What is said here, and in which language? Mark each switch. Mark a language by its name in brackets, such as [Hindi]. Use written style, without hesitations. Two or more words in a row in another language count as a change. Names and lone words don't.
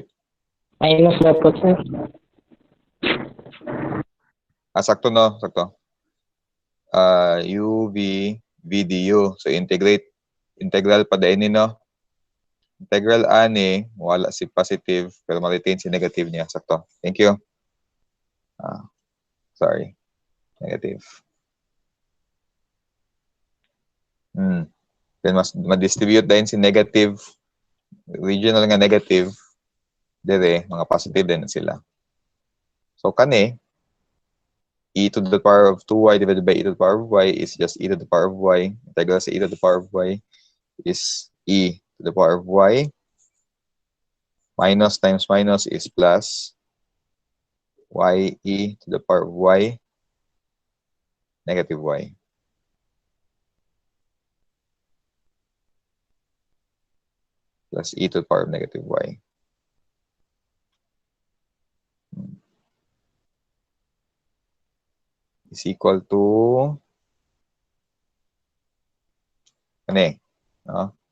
[Cebuano] Minus dapat, sir. Sakto no, sakto. uv v du. So integral pa din no. Integral ani, wala si positive, pero ma-retain si negative niya. Sakto. [English] Thank you. Sorry. Negative. [Cebuano] Then ma-distribute din si negative. Original nga negative. Dire, mga positive din sila. So, kani, [English] e to the power of 2y divided by e to the power of y is just e to the power of y. Integral sa e to the power of y is e to the power of y. Minus times minus is plus y e to the power of y negative y. Plus e to the power of negative y. Is equal to no?